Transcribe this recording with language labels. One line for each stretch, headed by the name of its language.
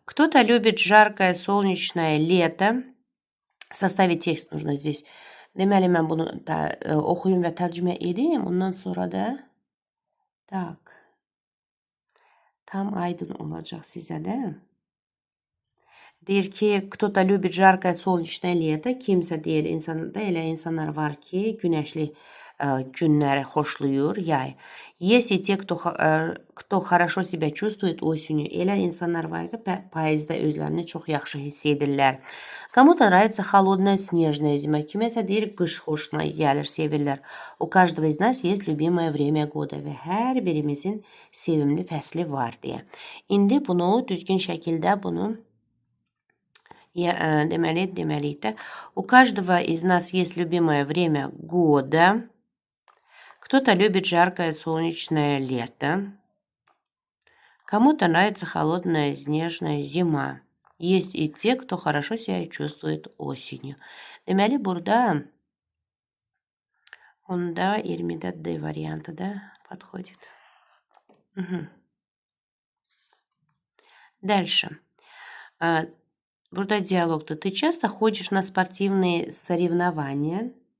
Russian: Кто-то любит жаркое солнечное лето. Составить текст нужно здесь.
Azerbaijani: Deməli, mən bunu da oxuyum və tərcümə edeyim. Ondan sonra da tam aydın olacaq sizə də. Deyir ki,
Russian: кто-то любит жаркое солнечное лето.
Azerbaijani: Kimsə deyir, insanda elə insanlar var ki, günəşli günləri xoşlayır, yay.
Russian: Если те, кто хорошо себя чувствует осенью,
Azerbaijani: elə insanlar var ki, payızda özlərini çox yaxşı hiss edirlər.
Russian: Кому-то нравится холодная снежная зима.
Azerbaijani: Kiməsə deyir, qış xoşuna gəlir, sevirlər.
Russian: У каждого из нас есть любимое время года
Azerbaijani: və hər birimizin sevimli fəsli var deyə. İndi bunu düzgün şəkildə deməliyik də.
Russian: У каждого из нас есть любимое время года. Кто-то любит жаркое солнечное лето. Кому-то нравится холодная снежная зима. Есть и те, кто хорошо себя чувствует осенью.
Azerbaijani: Deməli, burada onda 20-də D variantı da подходит. Дальше. Burada диалогда.
Russian: Ты часто ходишь на спортивные соревнования?